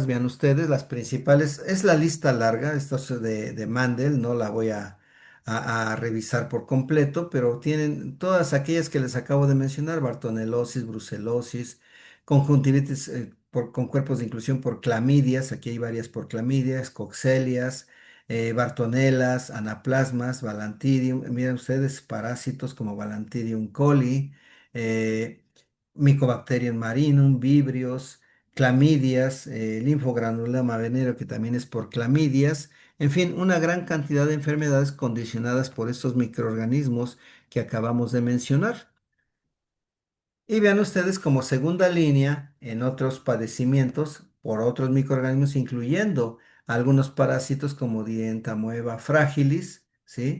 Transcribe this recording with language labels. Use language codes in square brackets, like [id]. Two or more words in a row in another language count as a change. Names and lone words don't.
[es] Vean ustedes, las principales, es la lista larga, esto es de Mandel, no la voy a revisar por completo, pero tienen todas aquellas que les acabo de mencionar, bartonelosis, brucelosis, conjuntivitis con cuerpos de inclusión por clamidias, aquí hay varias por clamidias, coxelias, bartonelas, anaplasmas, balantidium, miren ustedes, parásitos como balantidium coli, Mycobacterium marinum, vibrios, clamidias, linfogranuloma venéreo que también es por clamidias, en fin, una gran cantidad de enfermedades condicionadas por estos microorganismos que acabamos de mencionar. Y vean ustedes como segunda línea en otros padecimientos por otros microorganismos, incluyendo algunos parásitos como Dientamoeba fragilis, ¿sí?